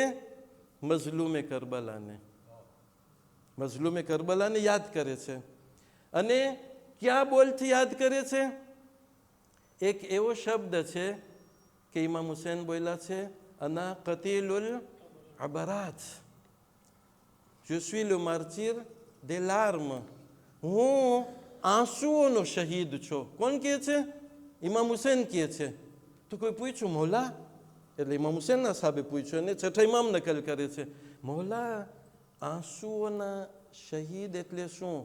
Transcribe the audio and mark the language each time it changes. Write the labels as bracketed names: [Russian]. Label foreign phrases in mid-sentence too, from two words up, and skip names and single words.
[Gujarati] મઝલૂમે કરબલાને. મઝલૂમે કરબલાને યાદ કરે છે. અને ક્યાં બોલથી યાદ કરે છે? એક એવો શબ્દ છે કે ઇમામ હુસેન બોલ્યા છે, [Arabic] أنا قتيل العبرات, [French] je suis le martyr des larmes. [Gujarati] હું આંસુઓનો શહીદ છું. કોણ કહે છે? ઇમામ હુસેન કહે છે. તો કોઈ પૂછ્યું મૌલા, એટલે ઇમામ હુસેનના સાહેબે પૂછ્યું અને છઠ્ઠા ઇમામ નકલ કરે છે, મૌલા આંસુઓના શહીદ એટલે શું?